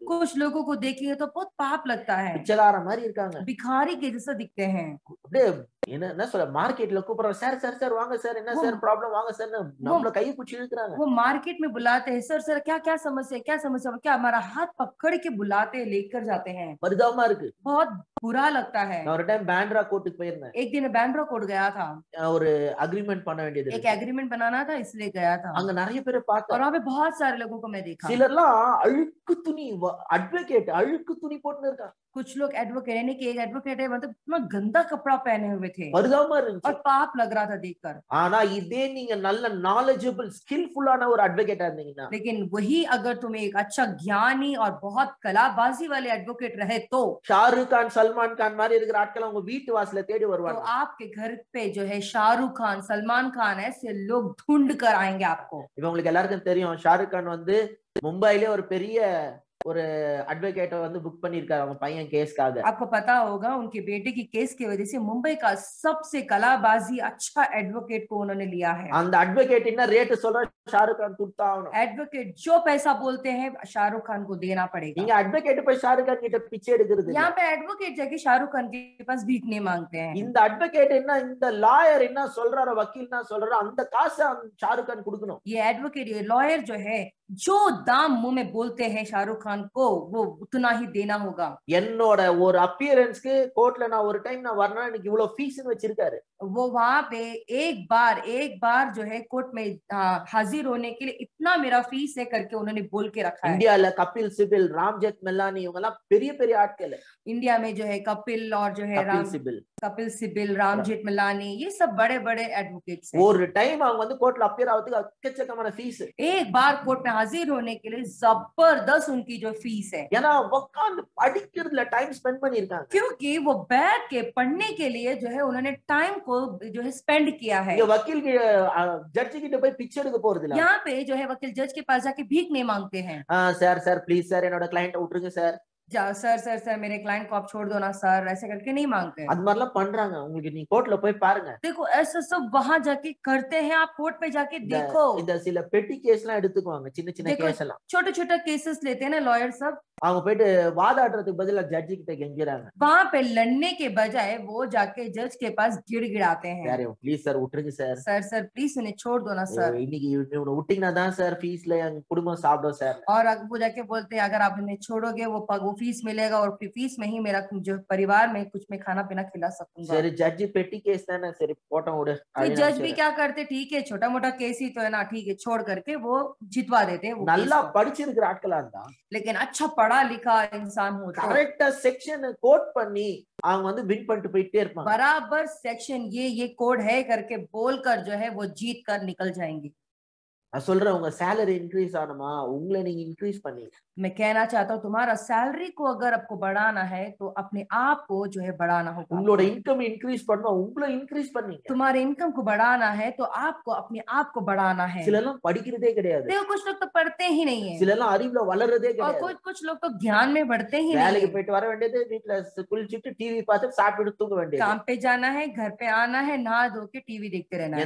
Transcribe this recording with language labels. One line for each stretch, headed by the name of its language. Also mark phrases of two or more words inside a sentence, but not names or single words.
Hindi: कुछ लोगों को देखिए तो बहुत पाप लगता है,
Tamil: பிச்சைக்கார மாதிரி இருக்காங்க.
Hindi: भिखारी के जैसा दिखते हैं।
Tamil: அப்படியே என்ன சொல்ற, மார்க்கெட்ல கூப்பிடுறாங்க, சார் சார் சார் வாங்க சார், என்ன சார் ப்ராப்ளம், வாங்க சார், நம்மள கையை பிடிச்சி இழுக்குறாங்க.
Hindi: वो मार्केट में बुलाते हैं, सर सर क्या क्या समस्या है, क्या समस्या है, क्या हमारा हाथ पकड़ के बुलाते हैं, लेकर जाते हैं।
Tamil: பரிதாபமா இருக்கு.
Hindi: बहुत बुरा लगता है।
Tamil: நான் ஒரு டைம் பேண்ட்ரா கோர்ட்டுக்கு போயிருந்தேன்.
Hindi: एक दिन बैंड्रा कोर्ट गया था,
Tamil: ஒரு அக்ரிமெண்ட் பண்ண வேண்டியது
Hindi: एक
Tamil: இருக்கு.
Hindi: एग्रीमेंट बनाना था इसलिए गया था,
Tamil: அங்க நிறைய பேரை
Hindi: और
Tamil: பார்த்தேன்.
Hindi: वहाँ पे बहुत सारे लोगों को मैं देखा।
Tamil: சிலர்லாம் அழுக்கு துணி, அட்வொகேட் அழுக்கு துணி போட்டுன்னு இருக்காங்க.
Hindi: कुछ लोग एडवोकेट यानी कि एक एडवोकेट है मतलब इतना गंदा कपड़ा पहने हुए थे
Tamil: பரிதாபமா இருந்துச்சு.
Hindi: और पाप लग रहा था देखकर।
Tamil: ஆனா இதே நீங்க நல்ல
English: knowledgeable skillful
Tamil: ஒரு அட்வொகேட்டா இருந்தீங்கன்னா,
Hindi: लेकिन वही अगर तुम्हें एक अच्छा ज्ञानी और बहुत कलाबाजी वाले एडवोकेट रहे तो
Tamil: ஷாருக் கான், சல்மான் கான் மாதிரி இருக்கிற ஆட்கள் உங்க வீட்டு வாசல்ல தேடி வருவாங்க.
Hindi: आपके घर पे जो है शाहरुख खान, सलमान खान ऐसे लोग ढूंढ कर आएंगे आपको।
Tamil: இப்ப உங்களுக்கு எல்லாருக்கும் தெரியும், ஷாருக் கான் வந்து மும்பையிலே ஒரு பெரிய ஒரு அட்வொகேட்டை வந்து புக் பண்ணிருக்காரு அவங்க பையன் கேஸ்க்காக.
Hindi: आपको पता होगा उनके बेटे की केस की वजह से मुंबई का सबसे कलाबाजी अच्छा एडवोकेट को उन्होंने लिया है।
Tamil: அந்த அட்வொகேட் என்ன ரேட் சொல்ற, ஷாருக் கான் கொடுத்தாகணும்.
Hindi: एडवोकेट जो पैसा बोलते हैं शाहरुख खान को देना पड़ेगा।
Tamil: நீங்க அட்வொகேட் போய் ஷாருக் கான் கிட்ட பிச்சை எடுக்கிறது இல்ல.
Hindi: यहाँ पे एडवोकेट जाके शाहरुख खान के पास भीख नहीं मांगते हैं।
Tamil: இந்த அட்வொகேட் என்ன, இந்த லாயர் என்ன சொல்றாரோ, வக்கீல் என்ன சொல்றாரோ, அந்த காசை ஷாருக் கான் கொடுக்கணும்.
Hindi: ये एडवोकेट, ये लॉयर जो है जो दाम मुंह में बोलते हैं शाहरुख खान को वो उतना ही देना होगा।
Tamil: என்னோட ஒரு அப்பியரன்ஸ்க்கு கோர்ட்ல நான் ஒரு டைம் நான் வரணும், எனக்கு இவ்வளவு ஃபீஸ்னு வச்சிருக்காரு.
Hindi: वो वहां पे एक बार जो है कोर्ट में हाजिर होने के लिए इतना मेरा फीस है करके उन्होंने बोल के रखा है।
Tamil: இந்தியால கபில் சிபில், ராம்ஜெத் மெல்லானி இவங்க எல்லாம் பெரிய பெரிய ஆட்கள்.
Hindi: इंडिया में जो है कपिल और जो है कपिल सिबिल, रामजेठ मलानी, ये सब बड़े बड़े एडवोकेट्स हैं।
Tamil: ஒரு டைம் அவங்க வந்து கோர்ட்ல அப்பியர் ஆகிறதுக்கு அக்கச்சக்கமான ஃபீஸ்.
Hindi: एक बार कोर्ट में हाजिर होने के लिए जबरदस्त उनकी जो फीस है,
Tamil: ஏன்னா உட்கார்ந்து படிக்கிறதுல
English: time spend
Tamil: பண்ணிருக்காங்க.
Hindi: क्योंकि वो बैठ के पढ़ने के लिए जो है उन्होंने टाइम को जो है स्पेंड किया है।
Tamil: இங்க வக்கீல் ஜட்ஜி கிட்ட போய் பிச்சை எடுக்க போறது இல்ல.
Hindi: यहाँ पे जो है वकील जज के पास जाके भीख नहीं मांगते हैं।
Tamil: சார் சார் ப்ளீஸ் சார் என்னோட கிளையண்ட் விட்டுருங்க சார்,
Hindi: सर सर सर मेरे क्लाइंट को आप छोड़ दो ना सर, ऐसे करके नहीं मांगते हैं।
Tamil: அது மாதிரிலாம் பண்றாங்க. உங்களுக்கு நீ கோர்ட்ல போய் பாருங்க.
Hindi: देखो ऐसा सब वहां जाके करते हैं, आप कोर्ट पे जाके देखो।
Tamil: இந்த சில
English: petty case
Tamil: எல்லாம் எடுத்துக்குவாங்க, சின்ன சின்ன
Hindi: देखो
Tamil: கேஸ் எல்லாம்
Hindi: छोटे छोटे केसेस लेते हैं ना लॉयर सब,
Tamil: அவங்க போயிட்டு வாதாடுறதுக்கு பதிலா ஜட்ஜி கிட்ட கெஞ்சுறாங்க.
Hindi: वहां पे लड़ने के बजाय वो जाके जज के पास गिड़गिड़ाते हैं।
Tamil: சார் ப்ளீஸ் சார் விட்டுருங்க சார்,
Hindi: सर सर प्लीज उन्हें छोड़ दो ना सर।
Tamil: இன்னைக்கு இவனை விட்டீங்கன்னா தான் சார் ஃபீஸ்ல எங்க குடும்பம் சாப்பிடும் சார்.
Hindi: और वो जाके बोलते हैं अगर आप इन्हें छोड़ोगे वो फीस मिलेगा और फीस में ही मेरा जो परिवार में कुछ मैं खाना पीना खिला सकूंगा।
Tamil: சரி ஜட்ஜி
English: petty case
Tamil: தானே, சரி போட்டோம் விடு
Hindi: फिर
Tamil: அப்படின்னு
Hindi: जज भी
Tamil: நினைச்சிடுறேன்.
Hindi: क्या करते, ठीक है छोटा मोटा केस ही तो है ना, ठीक है छोड़ करके वो जितवा देते हैं वो केस
Tamil: நல்லா
Hindi: को।
Tamil: படிச்சிருக்கிற ஆட்களா இருந்தா
Hindi: लेकिन अच्छा पढ़ा लिखा इंसान हो तो
Tamil: கரெக்டா
English: section code
Tamil: பண்ணி அவங்க வந்து வின் பண்ணிட்டு போயிட்டே இருப்பாங்க.
Hindi: बराबर सेक्शन ये कोड है करके बोलकर जो है वो जीत कर निकल जाएंगे।
Tamil: நான் சொல்றேன், உங்க
English: salary increase
Tamil: ஆகணுமா, உங்களை நீங்க இன்க்ரீஸ் பண்ணி
Hindi: मैं कहना चाहता हूँ तुम्हारा सैलरी को अगर आपको बढ़ाना है तो अपने आप को जो है बढ़ाना होगा।
Tamil: உங்களோட
English: income increase
Tamil: பண்ணணும், உங்களை இன்க்ரீஸ் பண்ணீங்க.
Hindi: तुम्हारे इनकम को बढ़ाना है तो आपको अपने आप को बढ़ाना है।
Tamil: சில எல்லாம் படிக்கிறதே கிடையாது,
Hindi: देखो कुछ लोग तो पढ़ते ही नहीं है
Tamil: சில எல்லாம் அறிவுல வளர்றதே
Hindi: और
Tamil: கிடையாது.
Hindi: कुछ लोग तो ज्ञान में बढ़ते ही नहीं
Tamil: வேலைக்கு
Hindi: है।
Tamil: போயிட்டு வர வேண்டியது, வீட்டுல குளிச்சுட்டு டிவி பார்த்து சாப்பிட்டு தூங்க வேண்டியது.
Hindi: काम पे जाना है, घर पे आना है, नहा धो के टीवी देखते रहना